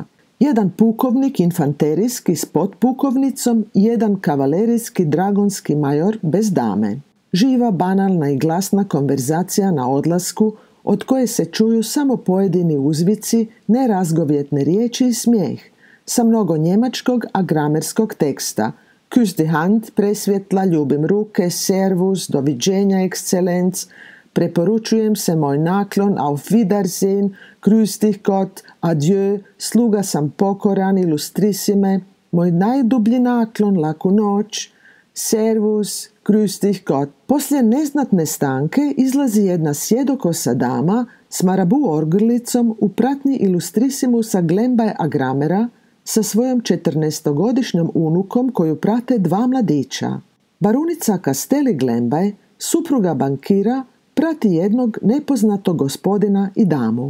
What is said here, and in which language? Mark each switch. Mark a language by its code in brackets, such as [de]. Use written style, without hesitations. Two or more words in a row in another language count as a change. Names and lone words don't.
[hr] Jedan pukovnik infanterijski s potpukovnicom i jedan kavalerijski dragonski major bez dame. Živa, banalna i glasna konverzacija na odlasku, od koje se čuju samo pojedini uzvici, nerazgovjetne riječi i smijeh, sa mnogo njemačkog agramerskog teksta. [de] Küss die Hand, [hr] presvjetla, ljubim ruke, servus, doviđenja, ekscelenc, preporučujem se, moj naklon, [de] auf Wiedersehen, grüß dich Gott, adieu, [hr] sluga sam pokoran, illustrissime, moj najdublji naklon, laku noć, [de] servus, grüß dich Gott. [hr] Poslije neznatne stanke izlazi jedna sjedokosa dama s marabu orglicom u pratnji illustrissimusa Glembaj Agramera sa svojom 14-godišnjom unukom koju prate 2 mladića. Barunica Kasteli Glembaj, supruga bankira, prati jednog nepoznatog gospodina i damu.